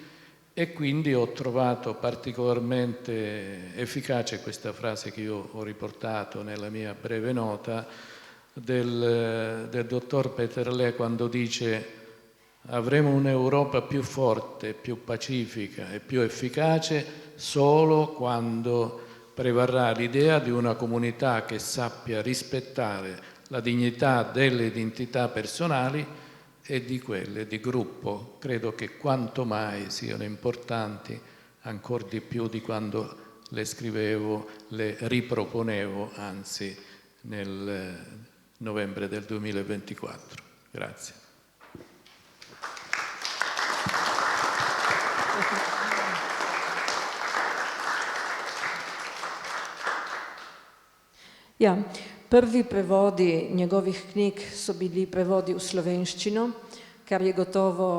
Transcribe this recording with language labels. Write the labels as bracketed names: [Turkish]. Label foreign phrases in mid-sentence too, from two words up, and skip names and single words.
[Italian] E quindi ho trovato particolarmente efficace questa frase che io ho riportato nella mia breve nota del dottor Peterle, quando dice: avremo un'Europa più forte, più pacifica e più efficace solo quando prevarrà l'idea di una comunità che sappia rispettare la dignità delle identità personali e di quelle di gruppo. Credo che quanto mai siano importanti, ancora di più di quando le scrivevo, le riproponevo, anzi nel novembre del 2024. Grazie. [Slovenian] Ja, prvi prevodi njegovih knjig so bili prevodi v slovenščino, kar je gotovo